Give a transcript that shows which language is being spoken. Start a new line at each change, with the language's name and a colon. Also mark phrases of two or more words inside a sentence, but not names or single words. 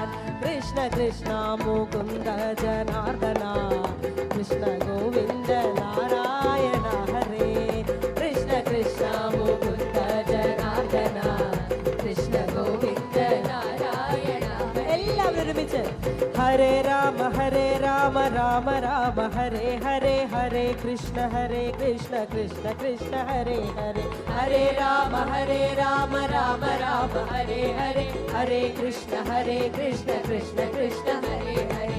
Sanskrit: കൃഷ്ണ കൃഷ്ണ മുകുന്ദ ജനാർദ്ദന കൃഷ്ണ ഗോവിന്ദ നാരായണ ഹരേ കൃഷ്ണ കൃഷ്ണ മുകുന്ദ ജനാർദ്ദന കൃഷ്ണ ഗോവിന്ദ നാരായണ ഹരേ.
Malayalam: എല്ലാവരും ഒരുമിച്ച്
Sanskrit: ഹരേ രാമ രാമ രാമ ഹരേ ഹരേ ഹരേ കൃഷ്ണ കൃഷ്ണ കൃഷ്ണ ഹരേ ഹരേ ഹരേ രാമ രാമ രാമ ഹരേ ഹരേ ഹരേ കൃഷ്ണ കൃഷ്ണ കൃഷ്ണ ഹരേ ഹരേ.